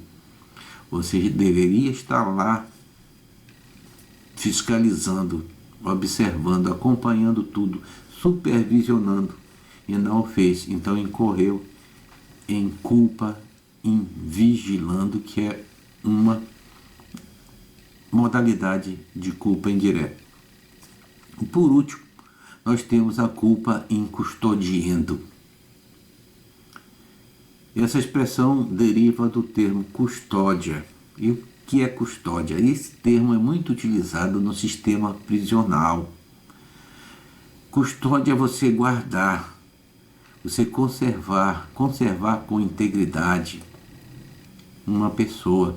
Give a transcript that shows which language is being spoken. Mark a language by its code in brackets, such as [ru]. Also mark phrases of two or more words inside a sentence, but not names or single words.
[pt] Você deveria estar lá fiscalizando, observando, acompanhando tudo, supervisionando, e não o fez. Então incorreu em culpa invigilando, que é uma modalidade de culpa indireta. E por último, nós temos a culpa [la] in custodiando. [pt] Essa expressão deriva do termo custódia. E o que é custódia? Esse termo é muito utilizado no sistema prisional. Custódia é você guardar, você conservar com integridade uma pessoa.